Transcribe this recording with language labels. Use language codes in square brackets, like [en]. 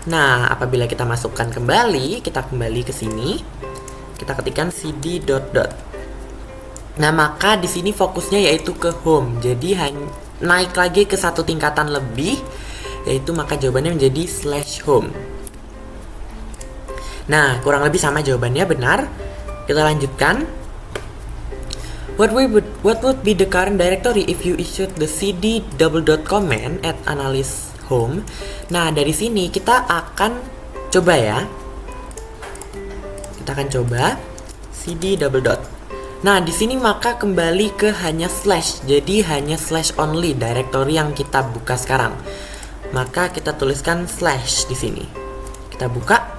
[id] Nah, apabila kita masukkan kembali, kita kembali ke sini, kita ketikkan cd dot dot. Nah, maka di sini fokusnya yaitu ke home. Jadi naik lagi ke satu tingkatan lebih, yaitu maka jawabannya menjadi /home. Nah, kurang lebih sama jawabannya, benar. Kita lanjutkan. [en] What would be the current directory if you issued the cd double dot command at analyst home? [id] Nah, dari sini kita akan coba ya. Kita akan coba cd double dot. Nah, di sini maka kembali ke hanya slash. Jadi hanya slash only directory yang kita buka sekarang. Maka kita tuliskan slash di sini. Kita buka.